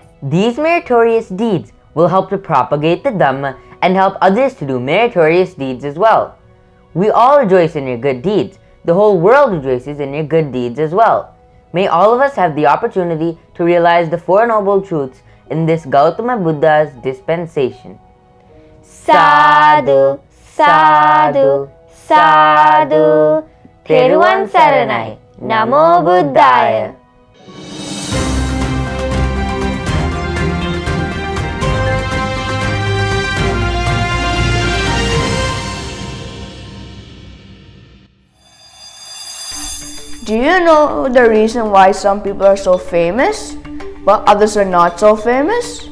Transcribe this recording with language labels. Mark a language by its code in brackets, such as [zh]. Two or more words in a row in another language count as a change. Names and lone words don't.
[en] These meritorious deeds will help to propagate the Dhamma and help others to do meritorious deeds as well. We all rejoice in your good deeds. The whole world rejoices in your good deeds as well. May all of us have the opportunity to realize the Four Noble Truths in this Gautama Buddha's dispensation. [pi] Sadhu, sadhu, sadhu. [si] Theruvan Saranai, [pi] Namo Buddhaya. [en] Do you know the reason why some people are so famous, while others are not so famous?